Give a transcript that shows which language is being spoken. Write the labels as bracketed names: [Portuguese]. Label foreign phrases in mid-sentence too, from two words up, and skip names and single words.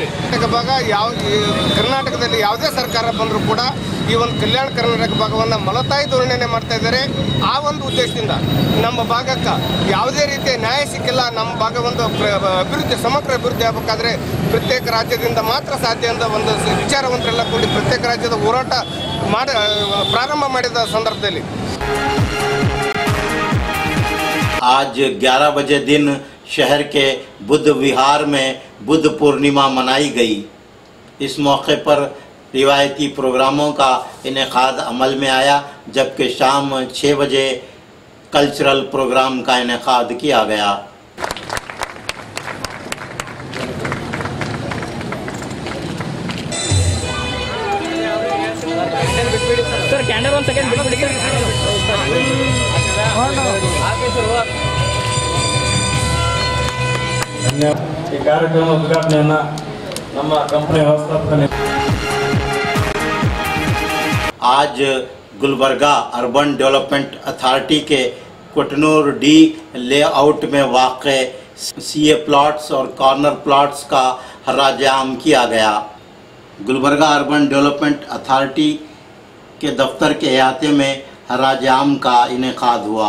[Kannada] ಭಾಗ ಕರ್ನಾಟಕದಲ್ಲಿ ಯಾವುದೇ ಸರ್ಕಾರ ಬಂದರೂ ಕೂಡ ಈ ಒಂದು ಕಲ್ಯಾಣ ಕರ್ನಾಟಕ ಭಾಗವನ್ನು ಮಲತಾಯಿ ಧೋರಣೆ ಮಾಡ್ತಾ ಇದ್ದಾರೆ. ಆ ಒಂದು ಉದ್ದೇಶದಿಂದ ನಮ್ಮ ಭಾಗಕ್ಕೆ ಯಾವುದೇ ರೀತಿಯ ನ್ಯಾಯ ಸಿಕ್ಕಿಲ್ಲ. ನಮ್ಮ ಭಾಗ ಒಂದು ಅಭಿವೃದ್ಧಿ ಸಮಗ್ರ ಅಭಿವೃದ್ಧಿ ಆಗಬೇಕಾದ್ರೆ ಪ್ರತ್ಯೇಕ ರಾಜ್ಯದಿಂದ ಮಾತ್ರ ಸಾಧ್ಯ ಅಂತ ಒಂದು ವಿಚಾರವಂತರೆಲ್ಲ ಕೂಡಿ ಪ್ರತ್ಯೇಕ ರಾಜ್ಯದ ಹೋರಾಟ ಪ್ರಾರಂಭ ಮಾಡಿದ ಸಂದರ್ಭದಲ್ಲಿ [Urdu] آج 11 بجے دن شہر کے بدھ وہار میں بدھ پورنیما منائی گئی. اس موقع پر روایتی پروگراموں کا انعقاد عمل میں آیا، جبکہ شام 6 بجے [English] cultural program [Urdu] کا انعقاد کیا گیا. सर कैंडल 1 सेकंड बिट्बिಡಿ [Kannada] ಈ ಕಾರ್ಯಕ್ರಮ ಉದ್ಘಾಟನೆಯನ್ನು ನಮ್ಮ ಕಂಪನಿ ವ್ಯವಸ್ಥಾಪಕ [Urdu] آج گلبرگہ اربن ڈیولپمنٹ اتھارٹی کے کٹنور D لے آؤٹ میں واقع [English] CA plots [Urdu] और [English] corner plots [Urdu] کا ہراجام کیا گیا. گلبرگہ اربن ڈیولپمنٹ اتھارٹی کے دفتر کے احاطے میں ہراجام کا انعقاد ہوا.